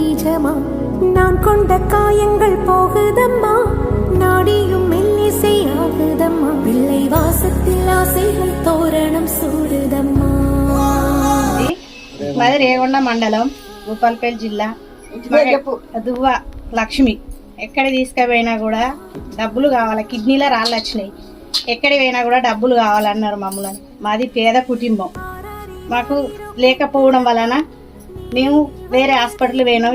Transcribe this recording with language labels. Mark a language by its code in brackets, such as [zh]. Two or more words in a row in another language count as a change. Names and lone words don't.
[ta] சொந்தமா நான் கொண்ட காயங்கள் போகுதம்மா நாடியும் மெல்லிசை ஆகுதம்மா பிள்ளை வாசத்தில் ஆசைகள் தோரணம் சூடுதம்மா. [te] మాది రేగొండ మండలం భూపాలపల్లి జిల్లా. దువ్వ లక్ష్మి. ఎక్కడ తీసుకుపోయినా కూడా డబ్బులు కావాలి, కిడ్నీలో రాళ్ళు వచ్చినాయి, ఎక్కడికి పోయినా కూడా డబ్బులు కావాలన్నారు మమ్మల్ని. మాది పేద కుటుంబం, మాకు లేకపోవడం వలన మేము వేరే హాస్పిటల్ పోయినాం.